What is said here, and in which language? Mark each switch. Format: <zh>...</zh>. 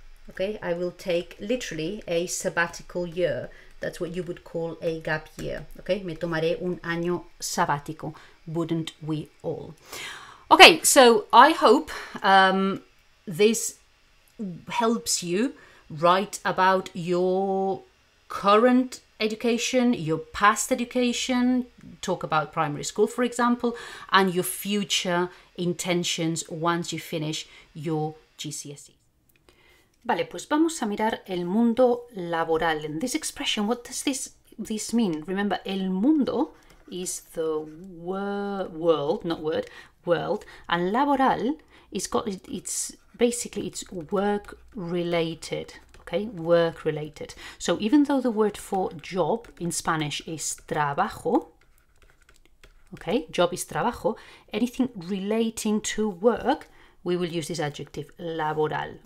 <en>Okay, I will take literally a sabbatical year. That's what you would call a gap year.</en> <es>Okay, me tomaré un año sabático.</es> <en>Wouldn't we all? Okay, so I hope this helps you write about your current education, your past education, talk about primary school, for example, and your future intentions once you finish your GCSE.</en> <es>Vale, pues vamos a mirar el mundo laboral.</es> <en>And this expression, what does this mean? Remember,</en> <es>el mundo</es> <en>is the world, not word, world, and laboral it's basically it's work related. Okay, work related. So even though the word for job in Spanish is trabajo, okay, job is trabajo, anything relating to work, we will use this adjective laboral.</en>